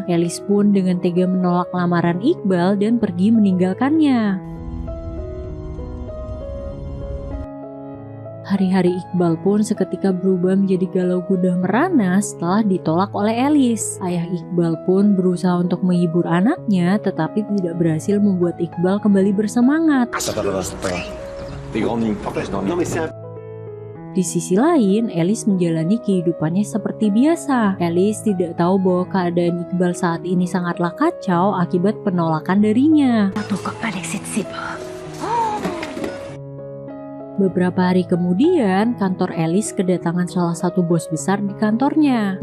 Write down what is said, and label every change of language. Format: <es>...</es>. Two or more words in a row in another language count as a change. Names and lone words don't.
<id>Alice pun dengan tega menolak lamaran Iqbal dan pergi meninggalkannya. Hari-hari Iqbal pun seketika berubah menjadi galau gundah merana setelah ditolak oleh Alice. Ayah Iqbal pun berusaha untuk menghibur anaknya, tetapi tidak berhasil membuat Iqbal kembali bersemangat.</id> <fr>Ça va, c'est pas grave. T'es grande ligne, faut que je dorme. Non mais c'est un...</fr> <id>Di sisi lain, Alice menjalani kehidupannya seperti biasa. Alice tidak tahu bahwa keadaan Iqbal saat ini sangatlah kacau akibat penolakan darinya. Beberapa hari kemudian, kantor Alice kedatangan salah satu bos besar di kantornya.</id>